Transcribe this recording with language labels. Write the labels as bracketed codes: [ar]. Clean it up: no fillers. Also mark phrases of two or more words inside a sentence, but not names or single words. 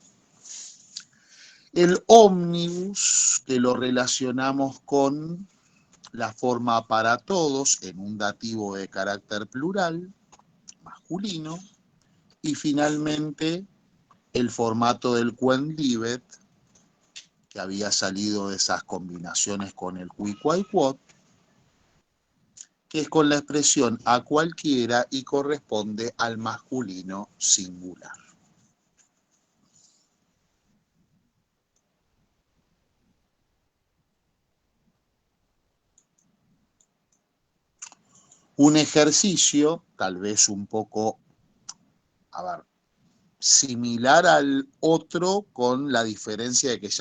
[es] El ómnibus, que lo relacionamos con la forma para todos en un dativo de carácter plural, masculino. Y finalmente el formato del quendivet, que había salido de esas combinaciones con el [la] qui, quai, quod, [es] que es con la expresión a cualquiera y corresponde al masculino singular. Un ejercicio, tal vez un poco, similar al otro, con la diferencia de que ya